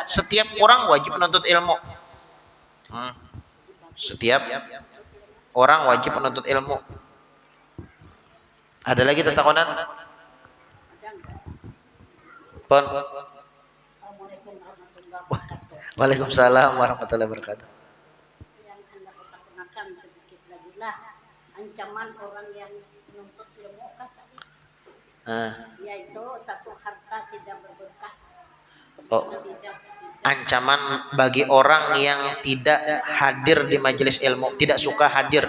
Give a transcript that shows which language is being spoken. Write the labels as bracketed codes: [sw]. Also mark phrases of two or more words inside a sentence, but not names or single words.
[id] Setiap orang wajib menuntut ilmu. Setiap orang wajib menuntut ilmu. Ada lagi tetakonan? Pon. [ar] Waalaikumsalam warahmatullahi wabarakatuh. [id] Yang Anda katakan sedikit lagi lah, ancaman orang yang menuntut ilmu kan tadi. Yaitu satu harta tidak berberkah. Ancaman bagi orang yang tidak hadir di majelis ilmu, tidak suka hadir.